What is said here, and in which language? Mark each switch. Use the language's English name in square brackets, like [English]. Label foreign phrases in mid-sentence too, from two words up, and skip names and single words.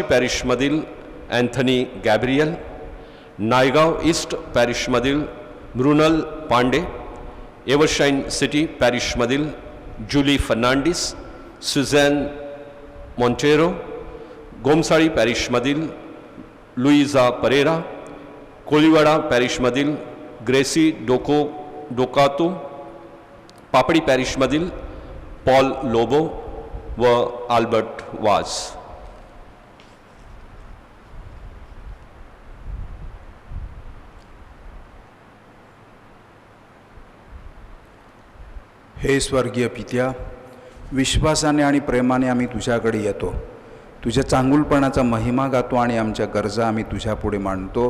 [Marathi] पॅरिशमधील अँथनी गॅब्रियल, नायगाव ईस्ट पॅरिशमधील मृणाल पांडे, एव्हरशाईन सिटी पॅरिशमधील जुली फर्नांडिस, सुझॅन मॉन्टेरो, गोमसाळी पॅरिशमधील लुईजा परेरा, कोळीवाडा पॅरिशमधील ग्रेसी डोकातो, पापडी पॅरिशमधील पॉल लोबो व आल्बर्ट वाज. हे स्वर्गीय पित्या, विश्वासाने आणि प्रेमाने आम्ही तुझ्याकडे येतो. तुझ्या चांगुलपणाचा महिमा गातो आणि आमच्या गरजा आम्ही तुझ्यापुढे मांडतो.